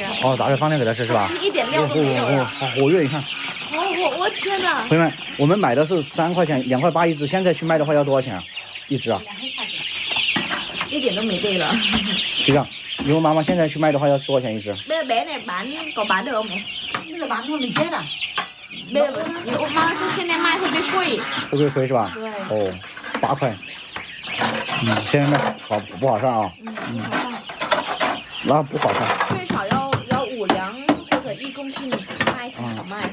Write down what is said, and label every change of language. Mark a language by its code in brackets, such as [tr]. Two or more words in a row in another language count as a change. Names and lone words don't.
[zh] 打小放料给他吃是吧？吃一点料都没有。好活跃，你看。我天哪！朋友们，我们买的是3块钱，2块8一只，现在去卖的话要多少钱一只啊？一点都没对了。就这样。你问妈妈现在去卖的话要多少钱一只？没有买呢， [vi] bán được không mẹ？ 那个 bán không mình chết à？ [zh] 没有，我妈说现在卖会不会贵？会不会亏是吧？对。 8块。现在卖不好上啊。那不好上。最少要5两或者1公斤卖才好卖。